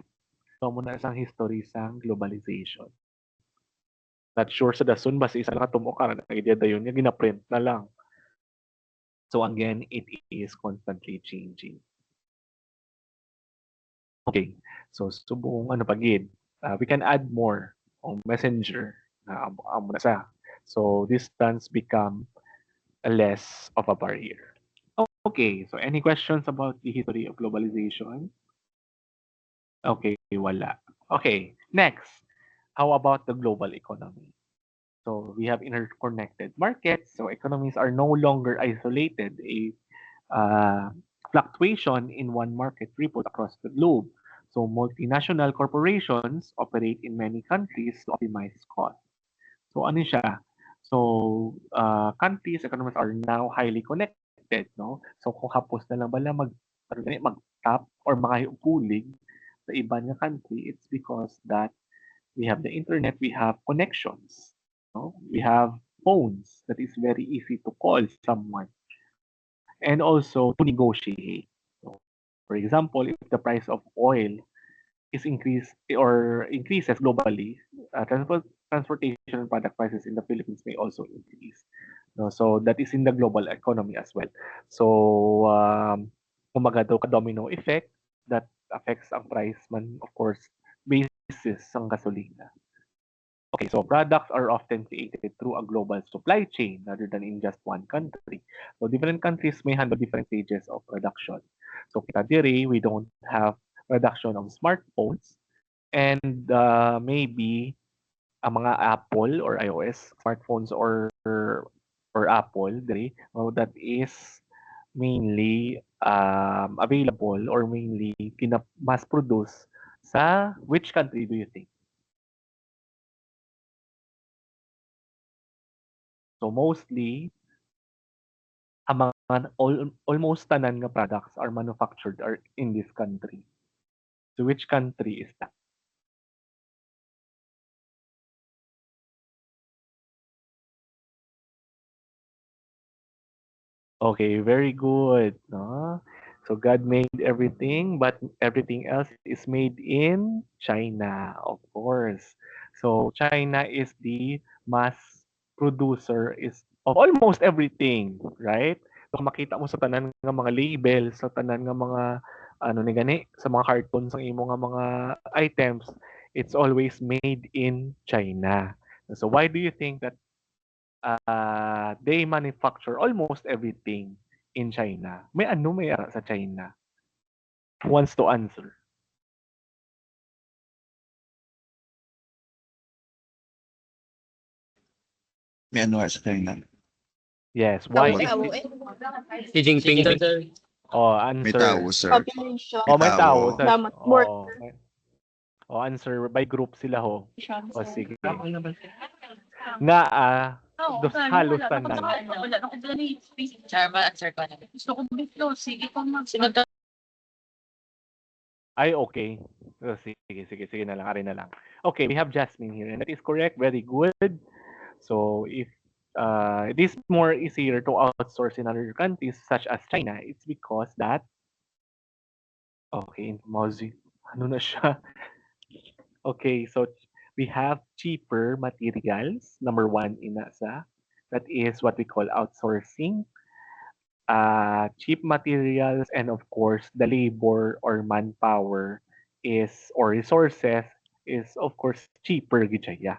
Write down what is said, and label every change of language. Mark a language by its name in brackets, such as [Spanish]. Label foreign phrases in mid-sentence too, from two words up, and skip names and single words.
[Hiligaynon] So amo na isang [English] history sang globalization. Not sure [Hiligaynon] sa dason basta isa lang katumo ka na idea dayon nga gina-print na lang. [English] So again, it is constantly changing. [Hiligaynon] Okay, so subong ano pagid. [English] We can add more on Messenger [Hiligaynon] na amo na sa. [English] So distance become less of a barrier. Okay, so any questions about the history of globalization? [Hiligaynon] Okay, wala. Okay, next. [English] How about the global economy? So we have interconnected markets. So economies are no longer isolated. Fluctuation in one market ripples across the globe. So multinational corporations operate in many countries to optimize costs. [Hiligaynon] So ano siya? [English] So countries, economies are now highly connected, no? So kung hapos na lang bala mag-tap or makahiupulig sa iba nga country, it's because that we have the internet, we have connections. No? We have phones that is very easy to call someone and also to negotiate. So, for example, if the price of oil is increases globally, transportation product prices in the Philippines may also increase. No? So that is in the global economy as well. [Hiligaynon] So kumaga daw ka [English] domino effect that affects [Hiligaynon] ang price man, of course, basis ang gasolina. [English] Okay, so products are often created through a global supply chain rather than in just one country. So different countries may handle different stages of production. [Hiligaynon] So kita diri, [English] we don't have production of smartphones and maybe [Hiligaynon] ang mga [English] Apple or iOS smartphones or Apple diri, that is mainly available or mainly mass produce [Hiligaynon] sa which [English] country do you think? [Hiligaynon] So mostly ang mga almost tanan nga products [English] are manufactured are in this country. So which country is that? Okay, very good. No? So God made everything, but everything else is made in China, of course. So China is the mass producer is of almost everything, right? So kung makita mo sa tanan nga mga labels, sa tanan nga mga ano ni gani, sa mga cartoons ang imo nga mga items, it's always made in China. So why do you think that they manufacture almost everything in China? [Hiligaynon] May ara sa China? [English] Who wants to answer? [Hiligaynon] May ano sa China. [English] Yes, [Hiligaynon] Tawo, [English] why? [Hiligaynon] tawo, eh. Si Jinping, sir. Oh, May [English] answer. [Hiligaynon] tao, sir. [English] Population. [Hiligaynon] Oh, may tao. Tao. Damat work. Oh, oh, answer. By group sila ho. O sige. Nga, halos tanan. Wala na ko gani. Charma, answer ko na. Gusto ko biflo. Sige pa mag. Sunod ka. Ay, okay. Oh, sige na lang. Ari na lang. [English] Okay, we have Jasmine here. And that is correct. Very good. So, if it is more easier to outsource in other countries such as China, it's because that, [Hiligaynon] okay, Mozi, ano na siya? [English] Okay, so we have cheaper materials. Number one in nasa. That is what we call outsourcing. Cheap materials and of course the labor or manpower is or resources is of course cheaper [Hiligaynon] gid siya.